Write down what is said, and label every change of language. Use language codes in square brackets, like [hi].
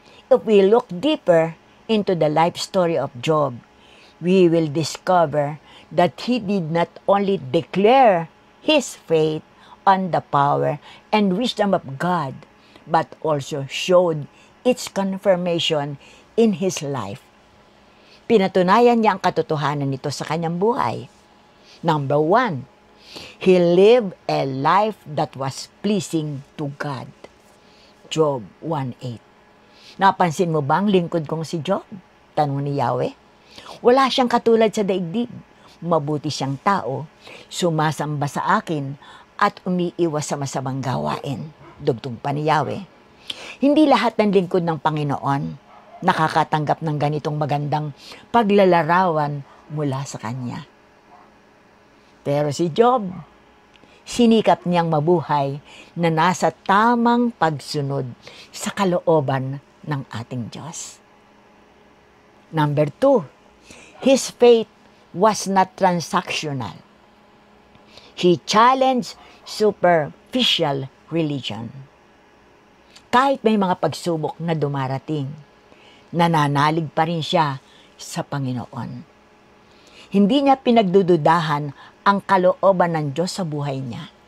[en] If we look deeper into the life story of Job, we will discover that he did not only declare his faith on the power and wisdom of God, but also showed its confirmation in his life. [tl] Pinatunayan niya ang katotohanan nito sa kanyang buhay. [en] Number 1, he lived a life that was pleasing to God. [tl] Job 1:8. Napansin mo ba ang lingkod kong si Job? Tanong ni Yahweh. Wala siyang katulad sa daigdig. Mabuti siyang tao, sumasamba sa akin at umiiwas sa masamang gawain. Dugtong pa ni Yahweh. Hindi lahat ng lingkod ng Panginoon nakakatanggap ng ganitong magandang paglalarawan mula sa Kanya. Pero si Job, sinikap niyang mabuhay na nasa tamang pagsunod sa kalooban ng ating Diyos. [en] Number 2, his faith was not transactional. He challenged superficial religion. [tl] Kahit may mga pagsubok na dumarating, nananalig pa rin siya sa Panginoon. Hindi niya pinagdududahan ang kalooban ng Diyos sa buhay niya.